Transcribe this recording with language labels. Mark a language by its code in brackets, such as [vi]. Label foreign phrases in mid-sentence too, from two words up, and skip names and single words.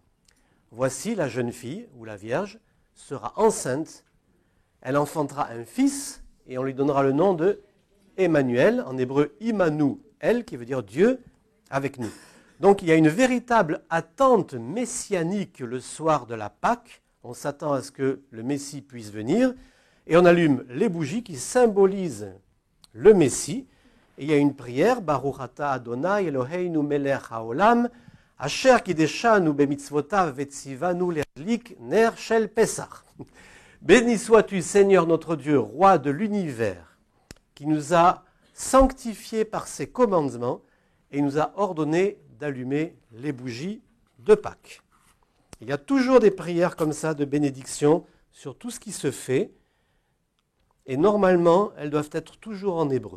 [fr] Voici la jeune fille, ou la Vierge, sera enceinte, elle enfantera un fils et on lui donnera le nom de Emmanuel, en hébreu Immanuel, qui veut dire Dieu avec nous. Donc il y a une véritable attente messianique le soir de la Pâque. On s'attend à ce que le Messie puisse venir. Et on allume les bougies qui symbolisent le Messie. Et il y a une prière, [he] ברוך אתה אדוני אלוהינו מלך העולם, אשר קידשנו במצוותיו וציוונו להדליק נר של פסח. [fr] Béni sois-tu, Seigneur notre Dieu, roi de l'univers, qui nous a sanctifiés par ses commandements et nous a ordonné d'allumer les bougies de Pâques. Il y a toujours des prières comme ça de bénédiction sur tout ce qui se fait, et normalement, elles doivent être toujours en hébreu.